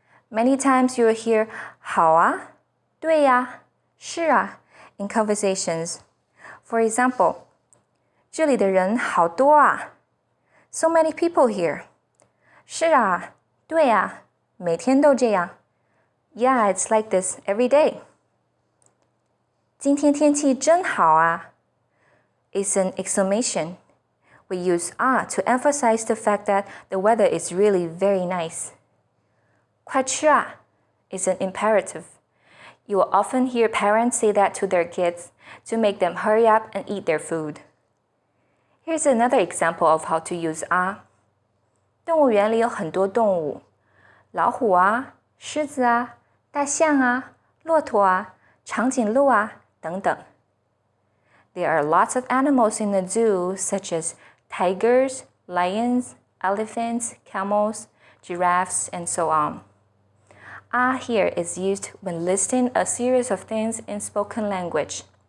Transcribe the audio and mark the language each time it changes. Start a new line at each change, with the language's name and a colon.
English: Many times you will hear
Chinese: 好啊, 对呀, 是啊
English: in conversations. For example,
Chinese: 这里的人好多啊
English: So many people here.
Chinese: 是啊，对啊，每天都这样
English: Yeah, it's like this every day.
Chinese: 今天天气真好啊
English: It's an exclamation. We use to emphasize the fact that the weather is really very nice.
Chinese: 快吃啊
English: is an imperative. You will often hear parents say that to their kids to make them hurry up and eat their food. Here's another example of how to use
Chinese: 动物园里有很多动物，老虎啊、狮子啊、大象啊、骆驼啊、长颈鹿啊等等。
English: There are lots of animals in the zoo, such as tigers, lions, elephants, camels, giraffes, and so on. Here is used when listing a series of things in spoken language.